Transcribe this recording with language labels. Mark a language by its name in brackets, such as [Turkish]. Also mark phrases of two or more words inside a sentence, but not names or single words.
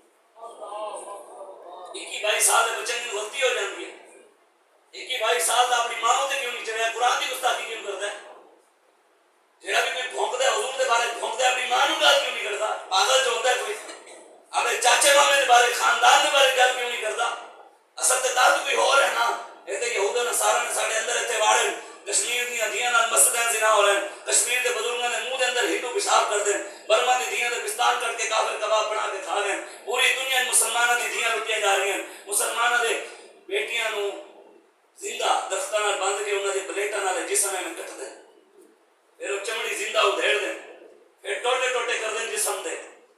[Punjabi] 21-22 سال دے [Urdu] بچے کی غلطی ہو جاتی ہے [Punjabi] 21-22 سال دا اپنی ماں تے کیوں نہیں چڑھیا [Urdu] قرآن کی گستاخی کیوں کرتا ہے [Punjabi] جڑا بھی کوئی بھونکدا ہے حضور دے بارے بھونکدا ہے اپنی ماں نوں گل کیوں نہیں کردا پاگل جو ہوندا ہے کوئی اپنے چاچے مامے دے بارے خاندان دے بارے گل کیوں نہیں کردا اصل تے درد کوئی اور ہے نا اے تے یہود و نصارا نے ساڈے اندر ایتھے واڑے کشمیر دیاں دھیاں نال مسجداں [Urdu] زنا ہو رہے ہیں [Punjabi] کشمیر دے بزرگاں دے منہ دے اندر ہندو پیشاب کر دین برما دی دھیاں دے پستان کٹ کے کافر کباب بنا کے کھا لین پوری دنیا وچ مسلماناں دی دھیاں لٹیاں جا رہی ہیں مسلماناں دے بیٹیاں نوں زندہ درختاں نال بندھ کے انہاں دے پلیٹاں نال جسم میں کٹ دین [Urdu] پھر وہ چمڑی زندہ ادھیڑ دیں [Punjabi] پھر ٹوٹے ٹوٹے کر دیں جسم دے